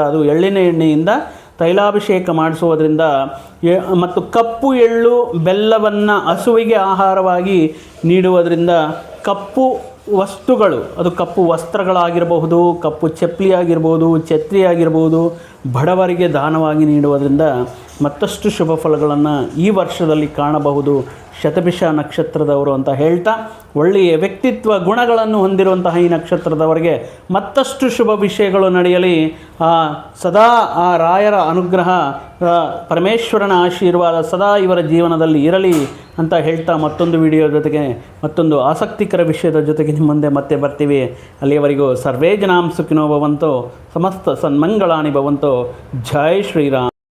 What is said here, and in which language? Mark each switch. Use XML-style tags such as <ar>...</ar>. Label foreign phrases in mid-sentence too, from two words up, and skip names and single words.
<kn>ಅದು ಎಳ್ಳಿನ ಎಣ್ಣೆಯಿಂದ ತೈಲಾಭಿಷೇಕ ಮಾಡಿಸುವುದರಿಂದ, ಮತ್ತು ಕಪ್ಪು ಎಳ್ಳು ಬೆಲ್ಲವನ್ನು ಹಸುವಿಗೆ ಆಹಾರವಾಗಿ ನೀಡುವುದರಿಂದ, ಕಪ್ಪು ವಸ್ತುಗಳು, ಅದು ಕಪ್ಪು ವಸ್ತ್ರಗಳಾಗಿರಬಹುದು, ಕಪ್ಪು ಚಪ್ಪಲಿ ಆಗಿರ್ಬೋದು, ಛತ್ರಿ ಆಗಿರ್ಬೋದು, ಬಡವರಿಗೆ ದಾನವಾಗಿ ನೀಡುವುದರಿಂದ ಮತ್ತಷ್ಟು ಶುಭ ಫಲಗಳನ್ನು ಈ ವರ್ಷದಲ್ಲಿ ಕಾಣಬಹುದು ಶತಭಿಷ ನಕ್ಷತ್ರದವರು ಅಂತ ಹೇಳ್ತಾ, ಒಳ್ಳೆಯ ವ್ಯಕ್ತಿತ್ವ ಗುಣಗಳನ್ನು ಹೊಂದಿರುವಂತಹ ಈ ನಕ್ಷತ್ರದವರಿಗೆ ಮತ್ತಷ್ಟು ಶುಭ ವಿಷಯಗಳು ನಡೆಯಲಿ, ಸದಾ ಆ ರಾಯರ ಅನುಗ್ರಹ, ಪರಮೇಶ್ವರನ ಆಶೀರ್ವಾದ ಸದಾ ಇವರ ಜೀವನದಲ್ಲಿ ಇರಲಿ ಅಂತ ಹೇಳ್ತಾ, ಮತ್ತೊಂದು ವಿಡಿಯೋ ಜೊತೆಗೆ, ಮತ್ತೊಂದು ಆಸಕ್ತಿಕರ ವಿಷಯದ ಜೊತೆಗೆ ನಿಮ್ಮ ಮುಂದೆ ಮತ್ತೆ ಬರ್ತೀವಿ.</kn> <sa>ಅಲ್ಲಿಯವರೆಗೂ ಸರ್ವೇ ಜನಾಂ ಸುಖಿನೋ ಭವಂತು, ಸಮಸ್ತ ಸನ್ಮಂಗಳಾನಿ ಭವಂತು.</sa> <hi>ಜೈ ಶ್ರೀರಾಮ್.</hi>